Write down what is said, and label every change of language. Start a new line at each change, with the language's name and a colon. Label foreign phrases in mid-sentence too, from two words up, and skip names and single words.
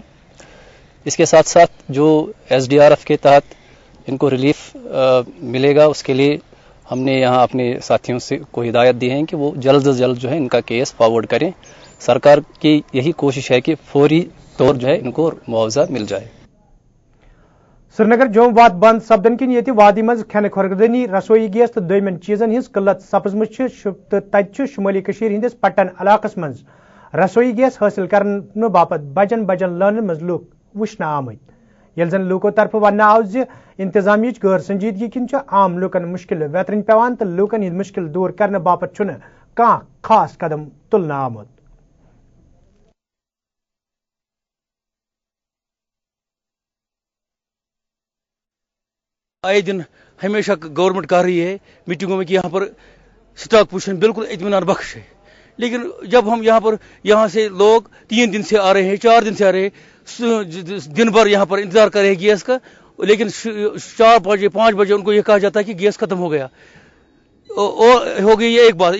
Hindi: इसके साथ साथ जो SDRF के तहत इनको रिलीफ मिलेगा उसके लिए हमने यहाँ अपने साथियों से को हिदायत दी है कि वो जल्द से जल्द जो है इनका केस फॉरवर्ड करें. सरकार की यही कोशिश है कि फौरी तौर जो है इनको मुआवजा मिल जाए.
Kashmiri: श्रीनगर जोम वात बंद सपदन किन ये वादी मज खन खुरगदनी रसोई गैस तो दोयमन चीजन हिंस किल्लत सपजमुच तत शुमाली कशीर हिंदिस पट्टन इलाकस मज रसोई गैस हासिल करने बापत बजन लान मज लूक वुचन आमत. यल जन लूको तरफ वन आव इंतजामी गैर संजीदगी किन आम लूकन मुश्किल वेतरन पेवान तो लूकन हंद मुश्किल दूर करने बापत कह खास कदम तुलना आमुत.
Hindi: आए दिन हमेशा गवर्नमेंट कर रही है मीटिंगों में कि यहाँ पर
English: stock position
Hindi: बिल्कुल इत्मीनान बख्श है, लेकिन जब हम यहाँ से लोग 3 दिन से आ रहे हैं, 4 दिन से आ रहे हैं, दिन भर यहाँ पर इंतजार कर रहे हैं गैस का, लेकिन 4 बजे 5 बजे उनको ये कहा जाता है कि गैस खत्म हो गया और हो गई ये एक बात.